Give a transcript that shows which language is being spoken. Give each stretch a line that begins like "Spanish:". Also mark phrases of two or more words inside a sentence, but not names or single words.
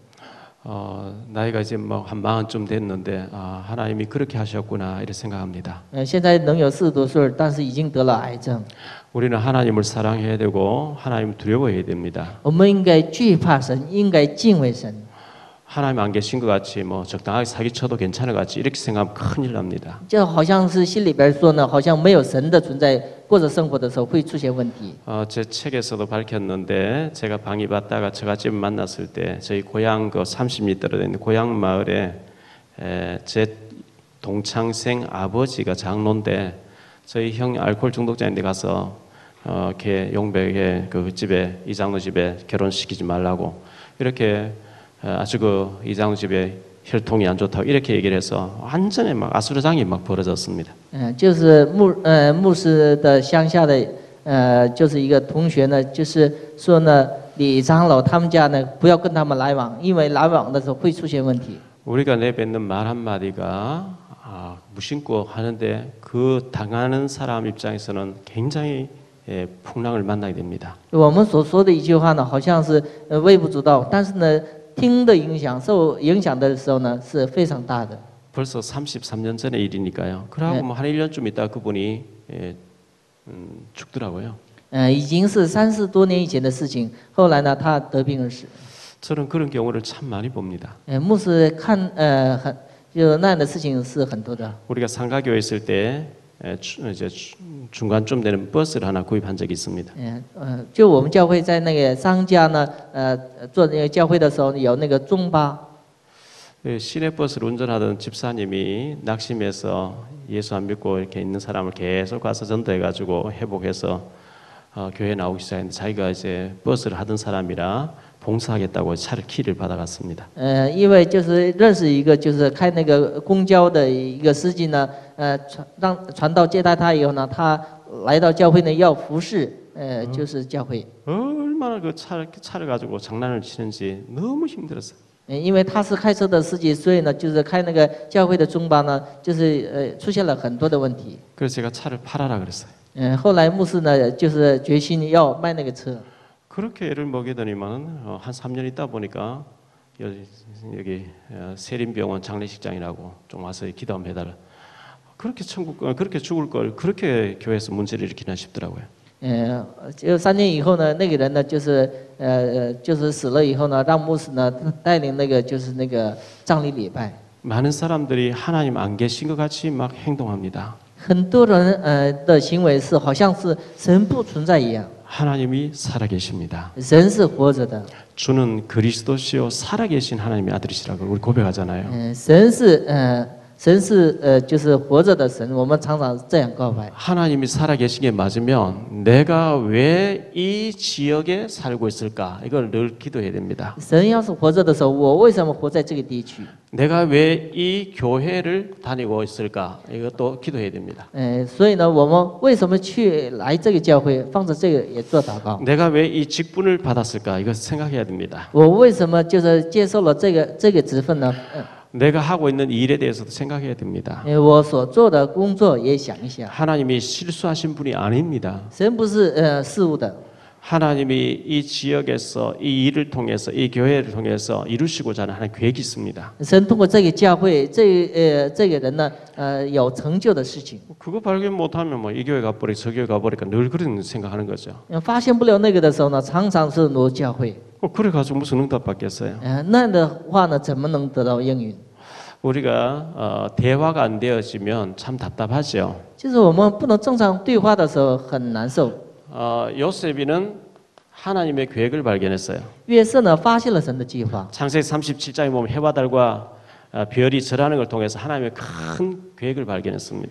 Korean: 나이가 이제 뭐 한 40쯤 됐는데 하나님이 그렇게 하셨구나 이렇게 생각합니다.
Chinese: 现在能有40多岁，但是已经得了癌症。
Korean: 우리는 하나님을 사랑해야 되고 하나님을 두려워해야 됩니다.
Chinese: 我们应该惧怕神，应该敬畏神。
Korean: 하나님 안 계신 것 같이 뭐 적당하게 사기쳐도 괜찮은 것 같이 이렇게 생각하면 큰일 납니다.
Chinese: 就好像是心里边说呢，好像没有神的存在，过着生活的时候会出现问题。
Korean: 제 책에서도 밝혔는데 제가 방이 받다가 처갓집을 만났을 때 저희 고향 그 30m 되는 고향 마을에 제 동창생 아버지가 장로인데 저희 형이 알코올 중독자인데 가서 걔 용백의 그 집에 이장로 집에 결혼시키지 말라고 이렇게 아주 그 이장로 집에 혈통이 안 좋다고 이렇게 얘기를 해서 완전히 막 아수라장이 막 벌어졌습니다.
Chinese: 就是牧师的乡下的就是一个同学呢，就是说呢，李长老他们家呢不要跟他们来往，因为来往的时候会出现问题。
Korean: 우리가 내뱉는 말 한마디가 무심코 하는데 그 당하는 사람 입장에서는 굉장히 풍랑을 만나게 됩니다.
Chinese: 我们所说的一句话呢，好像是微不足道，但是呢，听的影响、受影响的时候呢，是非常大的。
Korean: 벌써 33년 전의 일이니까요. 그러고 뭐 한 1년쯤 있다 그분이 죽더라고요.
Chinese: 已经是30多年以前的事情。后来呢，他得病而死。
Korean: 저는 그런 경우를 참 많이 봅니다.
Chinese: 牧师看就那样的事情是很多的。
Korean: 우리가 상가교회 있을 때 이제 중간쯤 되는 버스를 하나 구입한 적이 있습니다.
Chinese: 就我们教会在那个商家呢，做那个教会的时候有那个中巴。
Korean: 시내버스를 운전하던 집사님이 낙심해서 예수 안 믿고 이렇게 있는 사람을 계속 가서 전도해가지고 회복해서 교회 나오기 시작했는데 자기가 이제 버스를 하던 사람이라 봉사하겠다고 차를 키를 받아갔습니다.
Chinese: 因为就是认识一个就是开那个公交的一个司机呢，传道接待他以后呢，他来到教会呢要服侍，就是教会。
Korean: 얼마나 그 차를 가지고 장난을 치는지 너무 힘들었어요.
Chinese: 因为他是开车的司机，所以呢，就是开那个教会的中巴呢，就是出现了很多的问题。
Korean: 그래서 제가 차를 팔아라 그랬어요.
Chinese: 后来牧师呢，就是决心要卖那个车。
Korean: 그렇게 애를 먹이더니만 한 3년 있다 보니까 여기 세림병원 장례식장이라고 좀 와서 기도 한번 해달라. 그렇게 그렇게 죽을 걸 그렇게 교회에서 문제를 일으키나 싶더라고요.
Chinese: 就3年以后呢，那个人呢，就是死了以后呢，让牧师呢带领那个就是那个葬礼礼拜。
Korean: 많은 사람들이 하나님 안 계신 것 같이 막 행동합니다.
Chinese: 很多人的行为是好像是神不存在一样。
Korean: 하나님이 살아계십니다.
Chinese: 神是活着的。
Korean: 주는 그리스도시요 살아계신 하나님의 아들이시라고 우리 고백하잖아요.
Chinese: 神是就是活着的神，我们常常这样告白。
Korean: 하나님이 살아계신 게 맞으면 내가 왜 이 지역에 살고 있을까? 이걸 늘 기도해야 됩니다.
Chinese: 神要是活着的时候，我为什么活在这个地区？
Korean: 내가 왜 이 교회를 다니고 있을까? 이것도 기도해야 됩니다.
Chinese: 所以呢，我们为什么来这个教会，放着这个也做祷告？
Korean: 내가 왜 이 직분을 받았을까? 이거 생각해야 됩니다.
Chinese: 我为什么就是接受了这个职分呢？
Korean: 내가 하고 있는 일에 대해서도 생각해야 됩니다.
Chinese: 我所做的工作也想一想。
Korean: 하나님이 실수하신 분이 아닙니다.
Chinese: 神不是事物的。
Korean: 하나님이 이 지역에서 이 일을 통해서 이 교회를 통해서 이루시고자 하는 하나님 계획이 있습니다.
Chinese: 神通过这个教会，这个人呢，有成就的事情。
Korean: 그거 발견 못하면 뭐 이 교회 가버리고 저 교회 가버리니까 늘 그런 생각하는 거죠.
Chinese: 发现不了那个的时候呢，常常是挪教会。
Korean: 그래 가지고 무슨 응답 받겠어요?
Chinese: 那样的话呢，怎么能得到应允？
Korean: 우리가 대화가 안 되어지면 참 답답하죠.
Chinese: 就是我们不能正常对话的时候很难受。
Korean: 요셉이는 하나님의 계획을 발견했어요.
Chinese: 约瑟呢发现了神的计划。
Korean: 창세기 37장에 보면 해와 달과 별이 절하는 걸 통해서 하나님의 큰 계획을 발견했습니다.